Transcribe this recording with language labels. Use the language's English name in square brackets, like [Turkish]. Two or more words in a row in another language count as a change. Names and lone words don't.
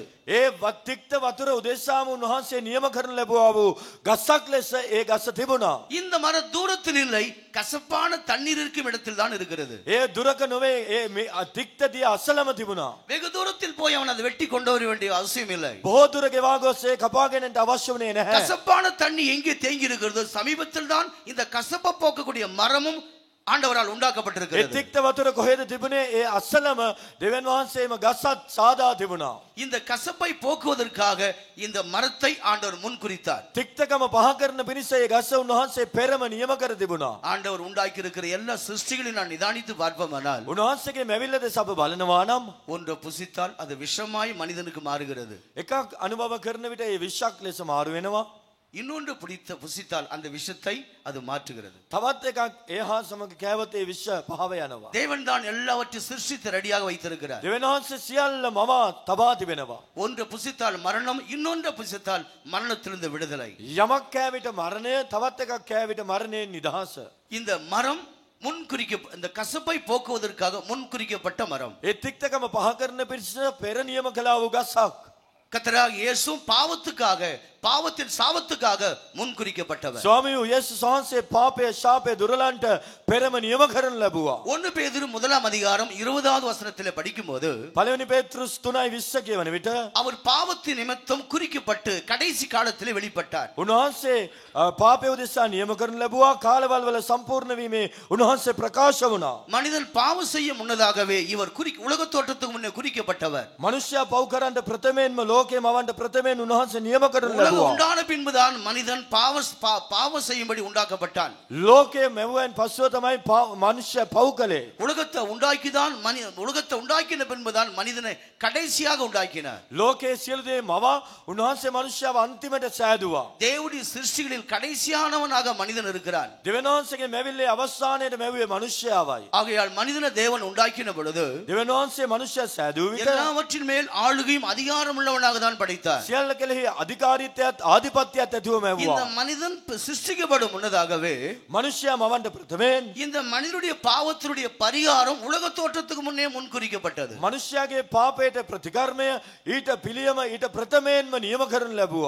[Sinhala] ඒ තික්ත වතුර උදෙසාම උන්වහන්සේ නියම කරන ලැබුවා වූ ගස්සක් ලෙස ඒ ගස්ස තිබුණා. [Tamil] இந்த மரம் தூரத்தில் இல்லை, கசப்பான தண்ணீர் இருக்கும் இடத்தில் தான் இருக்கிறது. [Sinhala] ඒ දුරක නොවේ, ඒ තික්ත දිය අසලම තිබුණා. [Tamil] வெகு தூரத்தில் போய் அவன் அதை வெட்டி கொண்டு வர வேண்டிய அவசியம் இல்லை. [Sinhala] බොහෝ දුර ගෙවා ගොස් ඒ කපාගෙනට අවශ්‍ය වුණේ නැහැ. [Tamil] கசப்பான தண்ணி எங்கே தேங்கி இருக்கிறதோ சமீபத்தில் தான் இந்த கசப்பை போக்கக்கூடிய மரமும் ஆண்டவரால் [Sinhala] ඒ [Tamil] உண்டாக்கப்பட்டிருக்கிறது. [Sinhala] තික්ත වතුර කොහෙද තිබුණේ? ඒ අස්සලම දෙවියන් වහන්සේම ගසත් සාදා තිබුණා. [Tamil] இந்த கசப்பை போக்குவதற்காக இந்த மரத்தை ஆண்டவர் முன்குறித்தார். [Sinhala] තික්තකම පහ කරන පිණිස ඒ ගස උන්වහන්සේ පෙරම නියම කර තිබුණා. [Tamil] ஆண்டவர் உண்டாக்கி இருக்கிற எல்லா சிருஷ்டிகளையும் நான் நிதானித்து பார்ப்போமானால் [Sinhala] උන්වහන්සේගේ මැවිල්ල දෙස අප බලනවා නම් [Tamil] ஒன்று புசித்தால் அது விஷமாய் மனிதனுக்கு மாறுகிறது. [Sinhala] එකක් අනුභව කරන විට ඒ විෂක් ලෙස මාරු වෙනවා. [Tamil] இன்னொன்று புசித்தால் அந்த விஷத்தை அது மாற்றுகிறது. [Sinhala] තවත් එකක් ඒ හා සමග කෑවොත් ඒ විෂ පහව යනවා. [Tamil] தேவன் தான் எல்லாவற்றையும் சிருஷ்டித்து ரெடியாக வைத்திருக்கிறார். [Sinhala] දෙවියන් වහන්සේ සියල්ල මම තබා තිබෙනවා. [Tamil] ஒன்று புசித்தால் மரணம், இன்னொன்று புசித்தால் மரணத்திலிருந்து விடுதலை. [Sinhala] යමක් කෑ විට මරණය, තවත් එකක් කෑ විට මරණයෙන් නිදහස. [Tamil] இந்த மரம் இந்த கசப்பை போக்குவதற்காக முன்குறிக்கப்பட்ட மரம். [Sinhala] ඒ තික්තකම පහ කරන පිණිස පෙර නියම කළා වූ ගසක්. [Tamil] கர்த்தராகிய இயேசு பாவத்துக்காக, பாவத்தின் சாபத்துக்காக முன்குறிக்கப்பட்டவர். [Sinhala] ස්වාමී වූ යේසුස් වහන්සේ පාපය, ශාපය දුරලන්ට පෙරම නියම කරන්න ලැබුවා. [Tamil] 1 பேதுரு 1 20வது வசனத்திலே படிக்கும்போது [Sinhala] පළවෙනි පේත්‍රුස් 3:20 කියවන විට [Tamil] அவர் பாவத்தின் நிமித்தம் குறிக்கப்பட்டு கடைசி காலத்திலே வெளிப்பட்டார். [Sinhala] උන්වහන්සේ පාපය උදෙසා නියම කරන්න ලැබුවා. කාලවල වල සම්පූර්ණ වීමේ උන්වහන්සේ ප්‍රකාශ වුණා. [Tamil] மனிதன் பாவம் செய்ய முன்னதாகவே இவர் உலக தோற்றத்துக்கு முன்னே குறிக்கப்பட்டவர். [Sinhala] මනුෂ්‍යයා පව් කරන්න ප්‍රථමයෙන්ම ලෝකේ මවන්න ප්‍රථමයෙන් උන්වහන්සේ නියම කරන්න [Tamil] உலகம் [Sinhala] ලැබුවා. [Tamil] உண்டான பின்புதான் மனிதன் பாவம் செய்யும்படி உண்டாக்கப்பட்டான். [Sinhala] ලෝකයේ මෙවුවෙන් පස්සුව තමයි මනුෂ්‍ය පව් කළේ. [Tamil] உலகத்தை உண்டாக்கின பின்புதான் மனிதனை கடைசியாக உண்டாக்கினார். [Sinhala] ලෝකයේ සියලු දේ මවා උන්වහන්සේ මනුෂ්‍යව අන්තිමට සෑදුවා. [Tamil] தேவனுடைய சிருஷ்டிகளில் கடைசியானவனாக மனிதன் இருக்கிறான். [Sinhala] දෙවියන් වහන්සේගේ මැවිල්ලේ අවසානයේට මැවුවේ මනුෂ්‍යයවයි. [Tamil] ஆகையால் மனிதனை தேவன் உண்டாக்கின பொழுது [Sinhala] දෙවියන් වහන්සේ මනුෂ්‍ය සෑදූ විට [Tamil] எல்லாவற்றின் மேல் ஆளுகையும் அதிகாரம் உள்ளவனாக தான் படைத்தார். [Sinhala] සියල්ල කෙරෙහි අධිකාරීත්වයත් ආධිපත්‍යයත් ඇතිව [Tamil] இந்த [Sinhala] මැවුවා. [Tamil] மனிதன் சிருஷ்டிக்கப்படும் முன்னதாகவே [Sinhala] මනුෂ්‍යයා මවන්න ප්‍රථමයෙන් [Tamil] இந்த மனிதனுடைய பாவத்தினுடைய பரிகாரம் உலக தோற்றத்துக்கு முன்னே முன்குறிக்கப்பட்டது. [Sinhala] මනුෂ්‍යයාගේ පාපයට ප්‍රතිකර්මය ඊට පිළියම ඊට ප්‍රථමයෙන්ම නියම කරනු ලැබුවා.